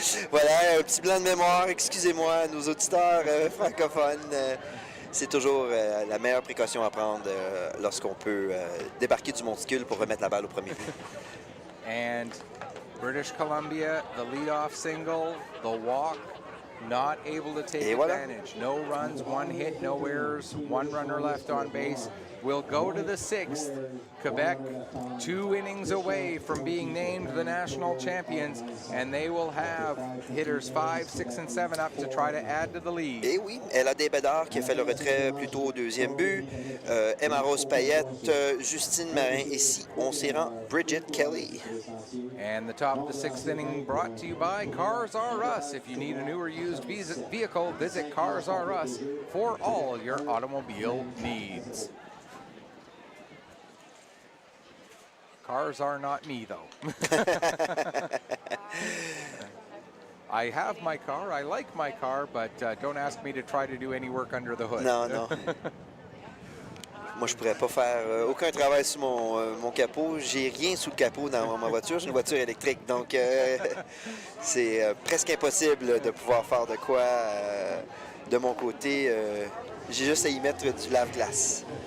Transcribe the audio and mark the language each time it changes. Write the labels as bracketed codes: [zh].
[fr] Voilà, un petit blanc de mémoire, excusez-moi, nos auditeurs francophones. C'est toujours la meilleure précaution à prendre lorsqu'on peut débarquer du monticule pour remettre la balle au premier but. [en] And British Columbia, the leadoff single, the walk, not able to take advantage. No runs, 1 hit, no errors, 1 runner left on base. We'll go to the 6th. Quebec, 2 innings away from being named the national champions, and they will have hitters 5, 6, and 7 up to try to add to the lead. [fr] Et oui, Ella Desbédard qui a fait le retrait plutôt au 2e but. Emma Rose Payette, Justine Marin ici. On s'y rend. Bridget Kelly. [en] And the top of the 6th inning brought to you by Cars R Us. If you need a new or used vehicle, visit Cars R Us for all your automobile needs. Cars are not me, though. I have my car, I like my car, but don't ask me to try to do any work under the hood. [fr] Non, non. Moi, je pourrais pas faire aucun travail sur mon capot. J'ai rien sous le capot dans ma voiture. J'ai une voiture électrique, donc c'est presque impossible de pouvoir faire de quoi de mon côté. J'ai juste à y mettre du lave-glace.